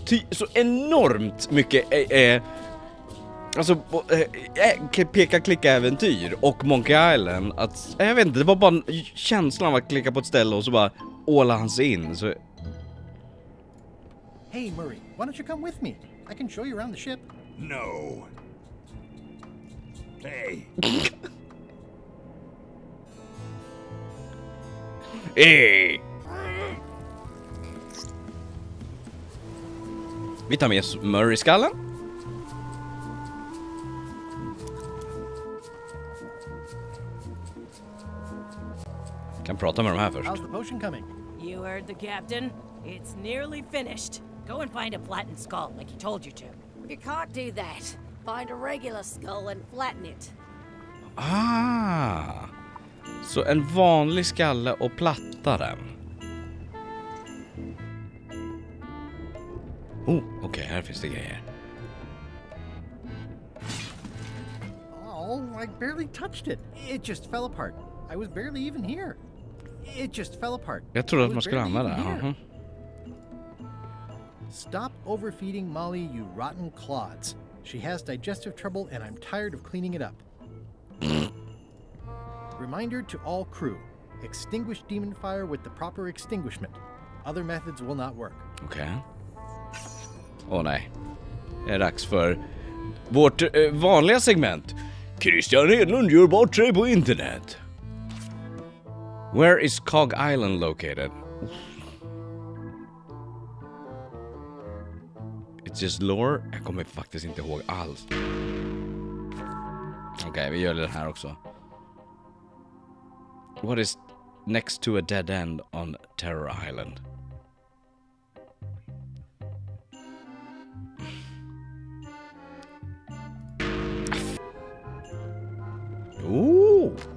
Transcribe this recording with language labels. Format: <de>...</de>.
<sv>Så enormt mycket alltså peka-klicka-äventyr och Monkey Island att, jag vet inte, det var bara känslan av att klicka på ett ställe och så bara åla hans in så...</sv> <en>Hey Murray, why don't you come with me? I can show you around the ship. No. Hey. Hey.</en> <sv>Vi tar med Murray-skallen. Kan prata med de här först.</sv> <en>How's the potion coming? You heard the captain. It's nearly finished. Go and find a flattened skull like he told you to. You can't do that. Find a regular skull and flatten it. Ah.</en> <sv>Så en vanlig skalle och platta den. Okej, här finns det grejer.</sv> <en>Oh, I barely touched it. It just fell apart. I was barely even here. It just fell apart.</en> <sv>Jag trodde att man skulle använda det.</sv> <en>Stop overfeeding Molly, you rotten clods. She has digestive trouble and I'm tired of cleaning it up. Reminder to all crew. Extinguish demon fire with the proper extinguishment. Other methods will not work.</en> <sv>Okej. Åh nej. Det är dags för vårt vanliga segment. Christian Hedlund gör bort sig på internet.</sv> <en>Where is Cog Island located? It's just lore.</en> <sv>Jag kommer faktiskt inte ihåg alls. Okej, vi gör det här också.</sv> <en>What is next to a dead end on Terror Island? Ooh.</en>